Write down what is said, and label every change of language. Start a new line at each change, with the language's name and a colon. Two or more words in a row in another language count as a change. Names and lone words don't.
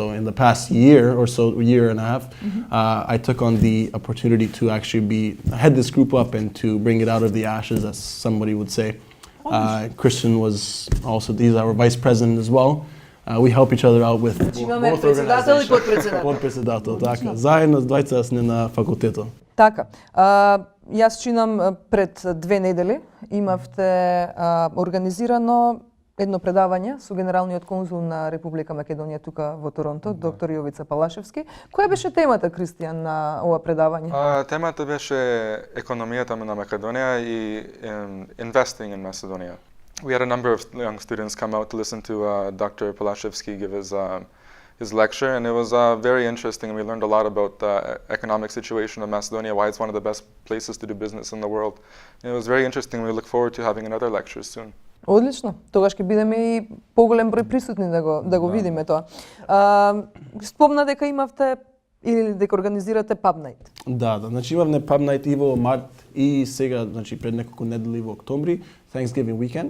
English: So in the past year or so, year and a half, I took on the opportunity to actually head this group up and to bring it out of the ashes, as somebody would say. Christian was also, he's our vice president as well. We help each other out with both organizations.
Macedonian: Подпредседател, така. Заедно с двајца сме на факултетот. Така. Јас чинам пред 2 недели имавте организирано едно предавање со генералниот конзул на Република Македонија тука во Торонто, доктор Јовица Палашевски. Која беше темата, Кристијан, на ова предавање? Темата беше економијата на Македонија и
English: investing in Macedonia. We had a number of young students come out to listen to Dr. Palashevsky give his lecture, and it was very interesting, and we learned a lot about the economic situation of Macedonia, why it's one of the best places to do business in the world. And it was very interesting. We look forward to having another lecture soon.
Macedonian: Одлично. Тогаш ќе бидеме и поголем број присутни да го видиме тоа. Спомна дека имавте или дека организирате
English: pub night.
Macedonian: Да, значи имавме
English: pub night
Macedonian: и во март и сега, значи пред неколку недели во октомври,
English: Thanksgiving weekend.